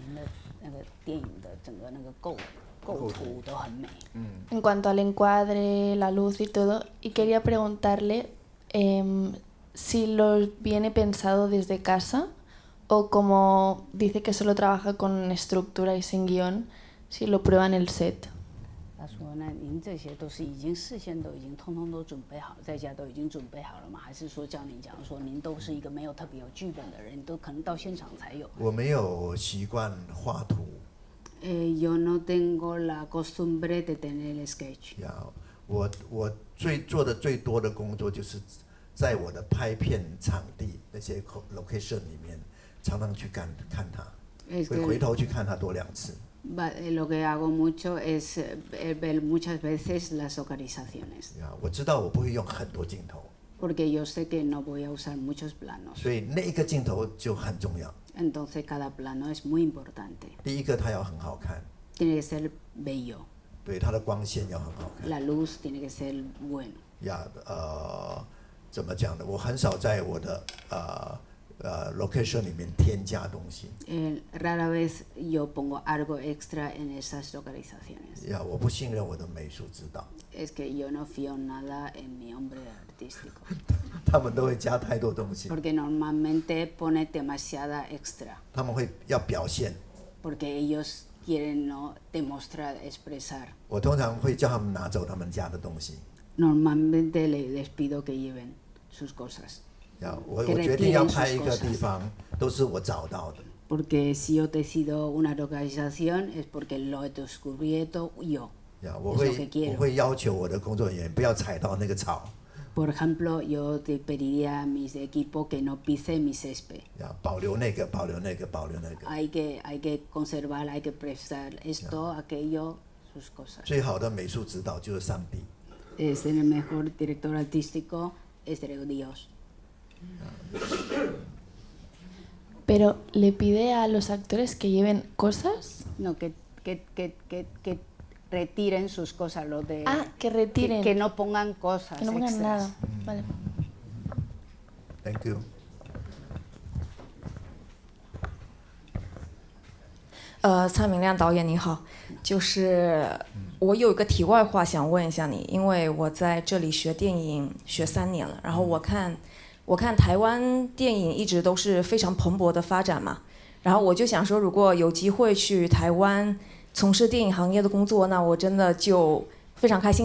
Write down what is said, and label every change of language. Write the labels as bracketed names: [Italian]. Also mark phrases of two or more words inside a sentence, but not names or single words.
[Spanish] En cuanto al encuadre, la luz y todo, y quería preguntarle si lo viene pensado desde casa o como dice que solo trabaja con estructura y sin guión, si lo prueba en el set. [Chinese] 他说：“那您这些都是事先都已经通通都准备好，在家都已经准备好了吗？还是说叫您讲说您都是一个没有特别有剧本的人，都可能到现场才有？” 我没有习惯画图。 [Spanish] Yo no tengo la costumbre de tener el sketch. [Chinese] 我做的最多的工作就是在我的拍片场地那些 location 里面，常常去看它，会回头去看它多2次。 [Spanish] Lo que hago mucho es ver muchas veces las localizaciones. [Chinese] 我知道我不会用很多镜头。 [Spanish] Porque yo sé que no voy a usar muchos planos. [Chinese] 所以那一个镜头就很重要。 [Spanish] Entonces cada plano es muy importante. [Chinese] 第一个它要很好看。 [Spanish] Tiene que ser bello. [Chinese] 对，它的光线要很好看。 [Spanish] La luz tiene que ser bueno. [Chinese] 怎么讲呢？我很少在我的 location 里面添加东西。 [Spanish] Rara vez yo pongo algo extra en esas localizaciones. [Chinese] 我不信任我的美术指导。 [Spanish] Es que yo no fío nada en mi hombre artístico. [Chinese] 他们都会加太多东西。 [Spanish] Porque normalmente pone demasiada extra. [Chinese] 他们会要表现。 [Spanish] Porque ellos quieren no demostrar, expresar. [Chinese] 我通常会叫他们拿走他们家的东西。 [Spanish] Normalmente les pido que lleven sus cosas. [Chinese] 我决定要拍一个地方，都是我找到的。 [Spanish] Porque si yo decido una localización es porque lo he descubierto yo. [Chinese] 我会要求我的工作人员不要踩到那个草。 [Spanish] Por ejemplo, yo te pediría a mis equipos que no pise mi césped. [Chinese] 保留那个，保留那个，保留那个。 [Spanish] Hay que conservar, hay que prestar esto, aquello, sus cosas. [Chinese] 最好的美术指导就是上帝。 [Spanish] Es el mejor director artístico, es Dios. Pero le pide a los actores que lleven cosas. No, que retiren sus cosas, lo de. Que retiren. Que no pongan cosas. Que no pongan extras. nada. Vale. [English] Thank you. [Chinese] 蔡明亮导演你好，就是我有一个题外话想问一下你，因为我在这里学电影学3年了，然后我看台湾电影一直都是非常蓬勃的发展嘛，然后我就想说，如果有机会去台湾从事电影行业的工作，那我真的就非常开心。